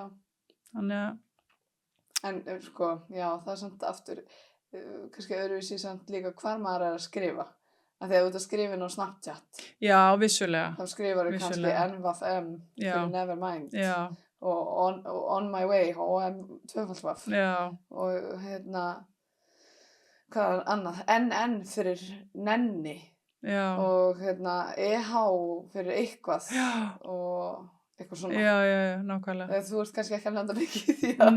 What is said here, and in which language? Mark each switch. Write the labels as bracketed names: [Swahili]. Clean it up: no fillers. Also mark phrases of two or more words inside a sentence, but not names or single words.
[Icelandic] Þannig að. En sko, já, það samt aftur, kannski öðruvísi samt líka hvar maður að skrifa. Að þegar þú ert að skrifa inn á Snapchat. Já, vissulega. Þá skrifar þú kannski NVM fyrir Nevermind. Já. Og [English] on my way [Icelandic] og tvöfaldvaf. Já. Og hvað annað, NN fyrir nenni. Já. Og EH fyrir eitthvað. Já. Og eitthvað svona. Já, nákvæmlega. Þú ert kannski ekki að landa mikið í því að